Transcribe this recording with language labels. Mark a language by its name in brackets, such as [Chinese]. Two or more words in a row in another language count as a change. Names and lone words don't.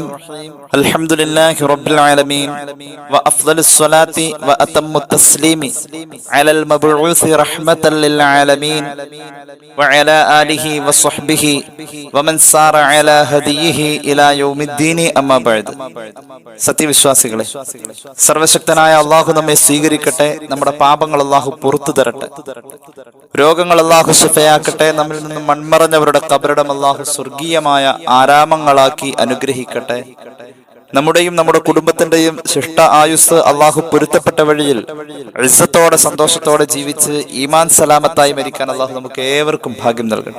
[Arabic] الحمد لله رب العالمين وأفضل الصلاة وأتم التسليم على المبعوث رحمة للعالمين وعلى آله وصحبه ومن سار على هديه إلى يوم الدين أما بعد. [Malayalam] സത്യവിശ്വാസികളെ, സർവശക്തനായ അള്ളാഹു നമ്മെ സ്വീകരിക്കട്ടെ. നമ്മുടെ പാപങ്ങൾ അള്ളാഹു പുറത്തു തരട്ടെ. രോഗങ്ങൾ അള്ളാഹു ശിഫയാക്കട്ടെ. നമ്മിൽ നിന്നും മൺമറഞ്ഞവരുടെ ഖബറിടം അള്ളാഹു സ്വർഗീയമായ ആരാമങ്ങളാക്കി അനുഗ്രഹിക്കട്ടെ. നമ്മുടെയും നമ്മുടെ കുടുംബത്തിന്റെയും ശിഷ്ട ആയുസ് അള്ളാഹു പൊരുത്തപ്പെട്ട വഴിയിൽ ഇസ്സത്തോടെ സന്തോഷത്തോടെ ജീവിച്ച് ഈമാൻ സലാമത്തായി മരിക്കാൻ അള്ളാഹു നമുക്ക് ഏവർക്കും ഭാഗ്യം നൽകട്ടെ.